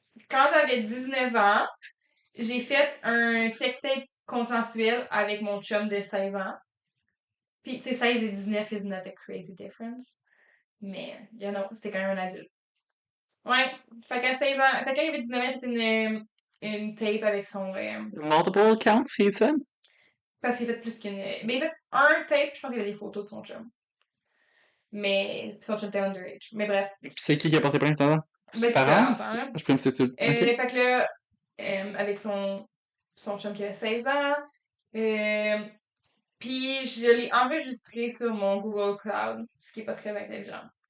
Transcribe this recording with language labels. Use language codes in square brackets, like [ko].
[fr] Quand j'avais 19 ans, j'ai fait un sextape consensuel avec mon chum de 16 ans. Puis, tu sais, 16 et 19 [en] is not a crazy difference. [fr] Mais, [en] you know, [fr] c'était quand même un adulte. Ouais. Fait qu'à 16 ans, fait quand il avait 19 ans, il a fait une tape avec son. [en] Multiple accounts, he said? [fr] Parce qu'il a fait plus qu'une. Mais il a fait un tape, je pense qu'il y avait des photos de son chum. Mais son chum était underage. Mais bref. Puis c'est qui a porté plainte là? Ses Ben, c'est ça, parents? attends, là. Je présume que c'est... OK. Fait que là, avec son chum qui avait 16 ans, puis je l'ai enregistré sur mon Google Cloud, ce qui est pas très intelligent.